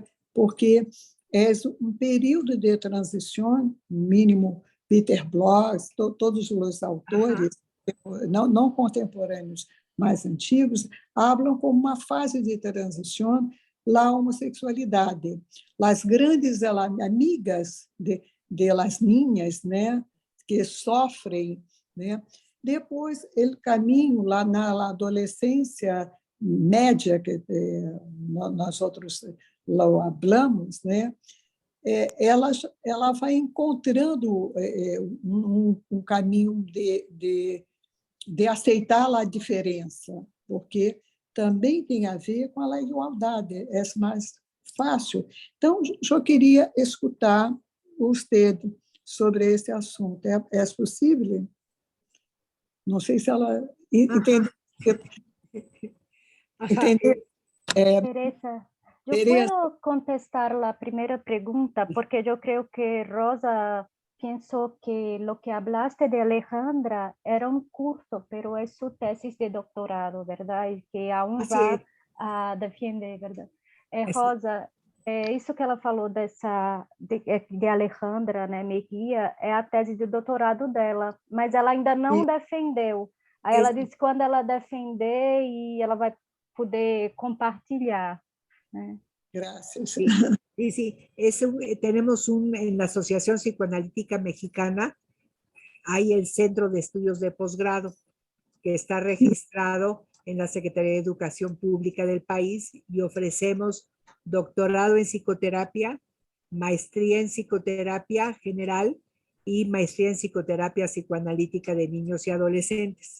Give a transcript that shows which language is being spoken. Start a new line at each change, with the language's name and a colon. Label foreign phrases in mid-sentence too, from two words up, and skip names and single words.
Portuguese: Porque é um período de transição, mínimo Peter Bloss, todos os autores, não contemporâneos, mais antigos, falam como uma fase de transição a homossexualidade. As grandes amigas
Spanish: de las niñas,
Portuguese: né, que sofrem, né? Depois, o caminho lá na adolescência média, que nós outros falamos, né? Ela vai encontrando um caminho de aceitar a diferença, porque também tem a ver com a igualdade, é mais fácil. Então, eu queria escutar você sobre esse assunto. É possível? Não sei se ela entende. Ajá,
Spanish: Teresa, yo Teresa, puedo contestar la primera pregunta porque yo creo que Rosa pensó que lo que hablaste de Alejandra era un curso, pero es su tesis de doctorado, ¿verdad? Y que aún así es. va a defender, ¿verdad? Es-
Portuguese: Rosa, isso que ela falou de Alejandra, né, Mejia, é a tese de doutorado dela, mas ela ainda não defendeu. Aí ela
Spanish: es-
Portuguese: disse que quando ela defender e ela vai poder compartilhar, né? graças.
Spanish: sí, sí, sí. Tenemos en la Asociación Psicoanalítica Mexicana, hay el Centro de Estudios de Posgrado, que está registrado en la Secretaría de Educación Pública del país y ofrecemos doctorado en psicoterapia, maestría en psicoterapia general y maestría en psicoterapia psicoanalítica de niños y adolescentes.